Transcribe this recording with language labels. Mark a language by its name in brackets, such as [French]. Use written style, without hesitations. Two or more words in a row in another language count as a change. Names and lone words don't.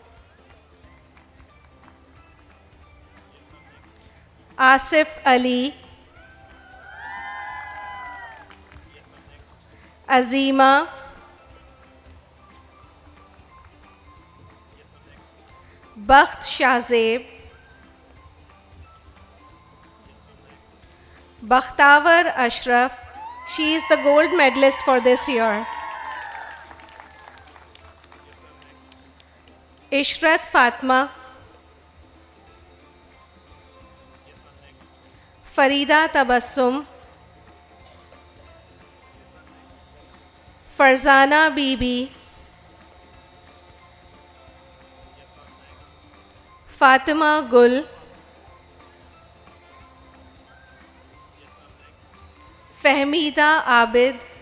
[English] Asif Ali, Azima, Bakht Shahzeb, Bakhtavar Ashraf, she is the gold medalist for this year. Ishrat Fatma, Farida Tabassum, Farzana Bibi, Fatima Gul, Fahmida Abid,